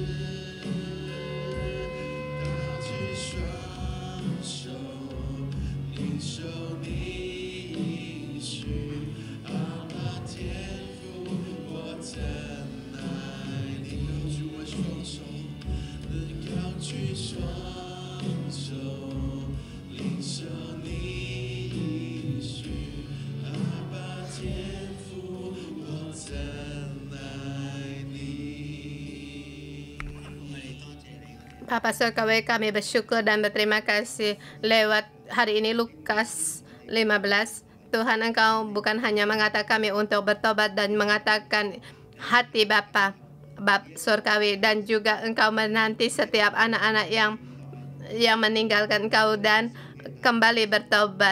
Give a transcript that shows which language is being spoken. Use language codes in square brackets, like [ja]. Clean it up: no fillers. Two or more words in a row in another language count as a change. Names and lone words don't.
[zh] 双手领受你应许，阿爸天父，我真爱你。高举我双手，高举双手，领受你应许，阿爸天父，我真爱你。 [id] Bapa Surgawi, kami bersyukur dan berterima kasih lewat hari ini Lukas 15. Tuhan, Engkau bukan hanya mengatakan kami untuk bertobat dan mengatakan hati Bapa Surgawi, dan juga Engkau menanti setiap anak-anak yang meninggalkan Engkau dan kembali bertobat.